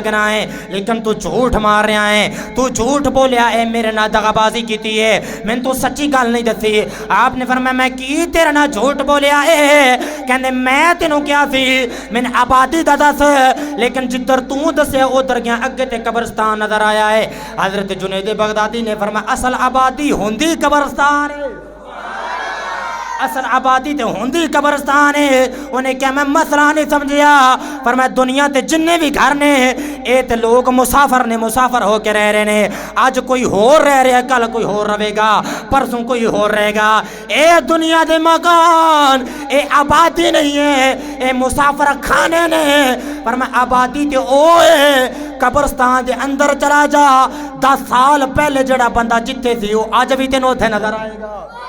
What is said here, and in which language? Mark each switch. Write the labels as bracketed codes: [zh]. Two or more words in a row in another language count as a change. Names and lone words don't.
[pa] لگنا ہے لیکن تو جھوٹ مار رہا ہے تو جھوٹ بولیا ہے میرے نہ دغا بازی کیتی ہے میں تو سچی گل نہیں دسی آپ نے فرمایا میں کی تیرے نہ جھوٹ بولیا ہے کہندے میں تینوں کیا سی میں نے آبادی دا دس لیکن جدھر تو دسے ادھر گیا اگے تے قبرستان نظر آیا ہے حضرت جنید بغدادی نے فرمایا اصل آبادی ہوندی قبرستان ہے اصل آبادی تے ہوندی قبرستان ہے انہیں کیا میں مسئلہ نہیں سمجھیا فرمایا دنیا تے جننے بھی گھر نے اے تے لوگ مسافر ہو کے رہ رہے نے آج کوئی ہور رہ رہا ہے کل کوئی ہور رہے گا پرسوں کوئی ہور رہے گا اے دنیا دے مکان اے آبادی نہیں ہے اے مسافر کھانے نے فرمایا آبادی تے اوے قبرستان دے اندر چلا جا 10 سال پہلے جڑا بندہ جتے تھی وہ آج بھی تینوں تھے نظر آئے گا